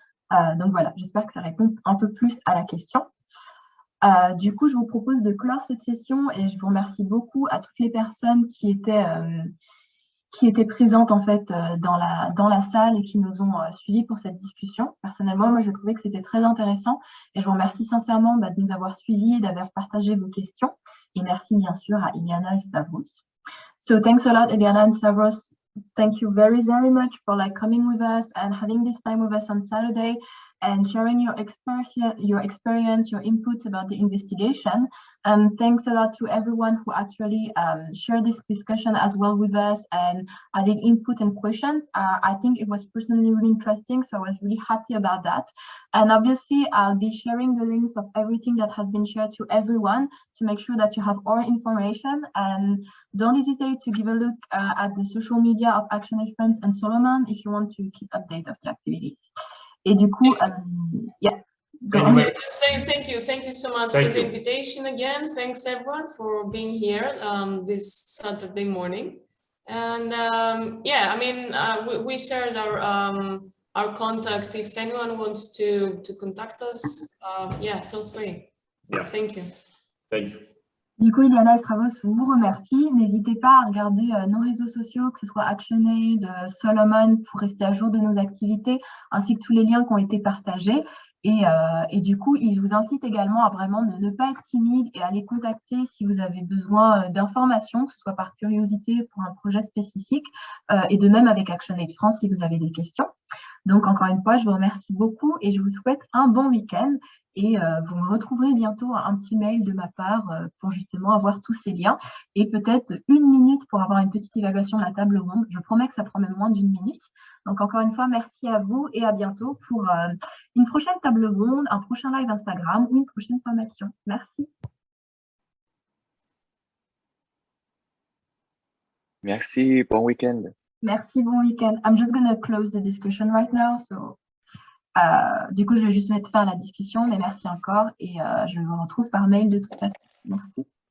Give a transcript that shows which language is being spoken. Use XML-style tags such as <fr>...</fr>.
<fr>Donc voilà, j'espère que ça répond un peu plus à la question. Du coup, je vous propose de clore cette session et je vous remercie beaucoup à toutes les personnes qui étaient présentes en fait dans la salle et qui nous ont suivis pour cette discussion. Personnellement, moi, je trouvais que c'était très intéressant et je vous remercie sincèrement de nous avoir suivis et d'avoir partagé vos questions. Et merci bien sûr à Iliana et Stavros.</fr> <en>So thanks a lot, Iliana and Stavros. Thank you very, very much for coming with us and having this time with us on Saturday and sharing your experience, your inputs about the investigation. Thanks a lot to everyone who actually shared this discussion as well with us and adding input and questions. I think it was personally really interesting, so I was really happy about that. And obviously, I'll be sharing the links of everything that has been shared to everyone to make sure that you have all information. And don't hesitate to give a look at the social media of ActionAid France and Solomon if you want to keep update of the activities.</en> <fr>Et du coup, yeah.</fr> <en>Thank you so much for the invitation again. Thanks everyone for being here this Saturday morning. And yeah, I mean, we shared our contact. If anyone wants to contact us, yeah, feel free. Yeah. Thank you. Thank you.</en> <fr>Du coup, Iliana et Stavros vous remercie. N'hésitez pas à regarder nos réseaux sociaux, que ce soit ActionAid, Solomon, pour rester à jour de nos activités, ainsi que tous les liens qui ont été partagés. Et du coup, il vous incite également à vraiment ne pas être timide et à les contacter si vous avez besoin d'informations, que ce soit par curiosité pour un projet spécifique, et de même avec ActionAid France si vous avez des questions. Donc, encore une fois, je vous remercie beaucoup et je vous souhaite un bon week-end. Et vous me retrouverez bientôt un petit mail de ma part pour justement avoir tous ces liens et peut-être 1 minute pour avoir une petite évaluation de la table ronde. Je promets que ça prend même moins d'1 minute. Donc, encore une fois, merci à vous et à bientôt pour une prochaine table ronde, un prochain live Instagram ou une prochaine formation. Merci. Merci, bon week-end. Merci, bon week-end.</fr> <en>I'm just going to close the discussion right now.</en> <fr>So, du coup, je vais juste mettre fin à la discussion, mais merci encore et je vous retrouve par mail de toute façon. Merci.</fr>